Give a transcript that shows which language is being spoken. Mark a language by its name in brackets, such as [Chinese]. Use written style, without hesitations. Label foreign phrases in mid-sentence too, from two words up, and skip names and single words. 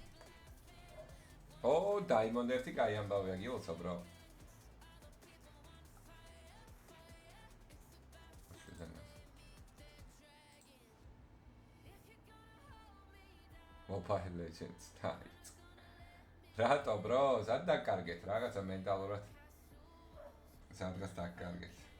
[Georgian] Diamond 1 კაი ამბავია გილოცავ, bro. Mobile Legends, nice. რატო, bro? სად დაკარგეთ რაღაცა მენტალურად? სადღაც დაკარგეთ.